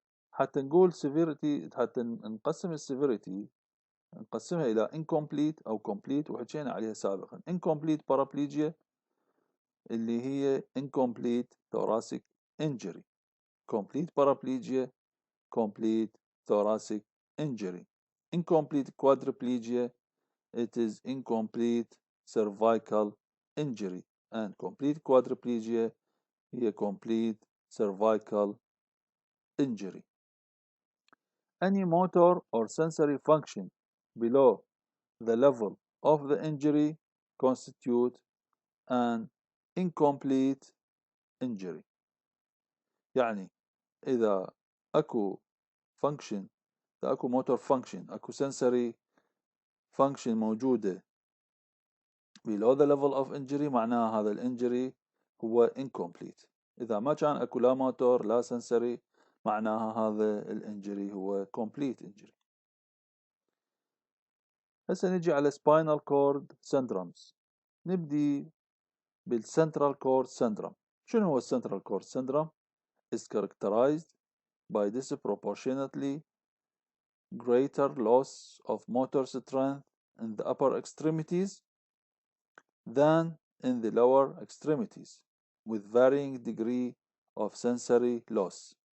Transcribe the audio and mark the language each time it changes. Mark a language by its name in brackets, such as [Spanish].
[Arabic] حتى نقول severity، حتى نقسم السيفيريتي نقسمها إلى incomplete أو complete، وحكينا عليها سابقا. [English] incomplete paraplegia [Arabic] اللي هي [English] incomplete thoracic injury. complete paraplegia complete thoracic injury. Incomplete quadriplegia, it is incomplete cervical injury, and complete quadriplegia [Arabic] هي [English] complete cervical injury. Any motor or sensory function below the level of the injury constitute an incomplete injury. [Arabic] يعني إذا أكو function إذا أكو motor function أكو sensory function موجودة [English] below the level of injury [Arabic] معناها هذا الانجري هو incomplete. إذا ما كان أكو لا موتور لا sensory معناها هذا الانجري هو complete injury. هسه نجي على spinal cord syndromes. نبدي بالcentral cord syndrome. شنو هو الcentral cord syndrome؟ [English] is characterized by disproportionately greater loss of motor strength in the upper extremities than in the lower extremities, with varying degree of sensory loss.